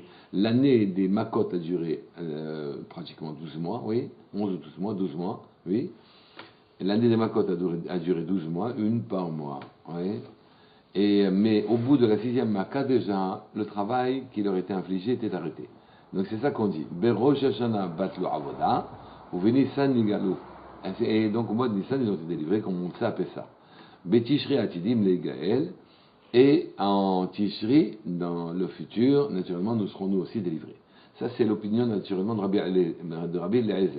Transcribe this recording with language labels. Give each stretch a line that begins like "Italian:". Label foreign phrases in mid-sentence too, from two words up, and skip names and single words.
French: L'année des Makot a duré pratiquement 12 mois, oui, 11 ou 12 mois, oui. L'année des Makot a duré 12 mois, une par mois, oui. Mais au bout de la 6e Makkah, déjà, le travail qui leur était infligé était arrêté. Donc c'est ça qu'on dit.
Hebrew: בראש השנה בטלה עבודה, וניסן נגאלו.
French: Et donc au mois de Nissan, ils ont été délivrés, comme on sait appeler ça.
Hebrew: בתשרי עתידים להיגאל.
French: Et en Tishri, dans le futur, naturellement, nous serons nous aussi délivrés. Ça, c'est l'opinion naturellement de Rabbi Eliezer.